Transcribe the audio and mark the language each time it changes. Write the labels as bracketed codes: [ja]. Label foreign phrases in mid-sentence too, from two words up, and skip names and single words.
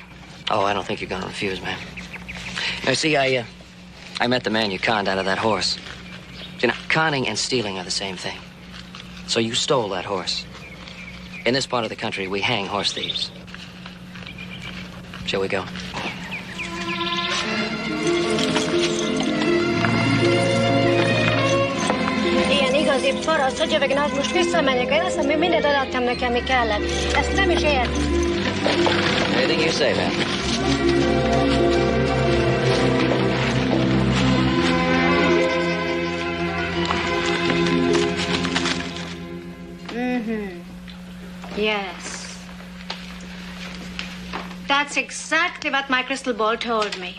[en] Oh, I don't think you're going to refuse, ma'am. Now, see, I met the man you conned out of that horse. You know, conning and stealing are the same thing. So you stole that horse. In this part of the country, we hang horse thieves. Shall we go? [hu] Ilyen igazi paraszt, hogy jövök, az most visszamegyek. Én azt mondom, hogy mindent adtam neki, ami kellett. Ezt nem is ért. [en] Anything you say, man. Mm-hmm. Yes. That's exactly what my crystal ball told me.